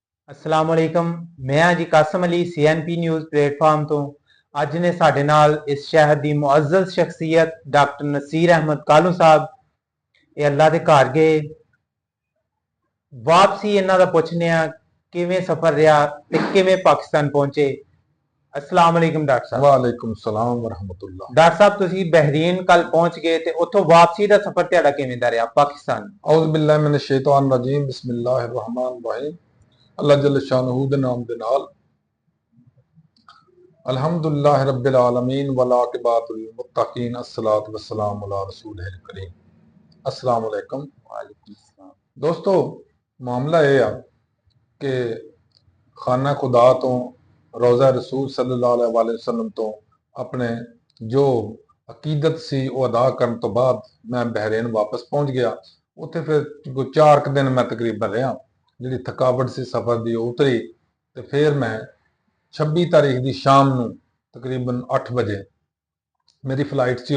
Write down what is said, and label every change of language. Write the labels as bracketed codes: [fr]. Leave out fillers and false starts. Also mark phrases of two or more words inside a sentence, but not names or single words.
[ar] السلام عليكم. [pa] میں ہاں جی قاسم علی CNP نیوز پلیٹ فارم تو اج نے ساڈے نال [ur] اس شہر کی معزز شخصیت [pa] ڈاکٹر نصیر احمد کالو صاحب یہ اللہ دے گھر گئے. واپسی انہاں دا پچھنے آ کیویں سفر رہا تے کیویں پاکستان پہنچے. [ar] السلام عليكم [pa] ڈاکٹر صاحب. [ar] وعليكم السلام ورحمة الله. [pa] ڈاکٹر صاحب تسی بحرین کل پہنچ گئے تے اوتھوں واپسی دا سفر تہاڈا کیویں دا رہا پاکستان? [ar] أعوذ بالله من الشيطان الرجيم بسم الله الرحمن الرحيم. الله جل شأنه [pa] دے نام دے نال [ar] الحمد لله رب العالمين والعاقبة للمتقين الصلاة والسلام على الرسول الكريم. السلام عليكم. وعليكم السلام. [ur] دوستوں معاملہ یہ ہے کہ خانہ خدا تو روضہ رسول [ar] صلى الله عليه وسلم [ur] تو اپنے جو عقیدت سی وہ ادا کرنے تو بعد میں بحرین واپس پہنچ گیا. اتھے پھر کوئی 4 دن میں تقریباً رہا۔ جی تھکاوٹ سی سفر کی اتری تو پھر میں 26 تاریخ کی شام کو تقریباً 8 بجے میری فلائٹ سی.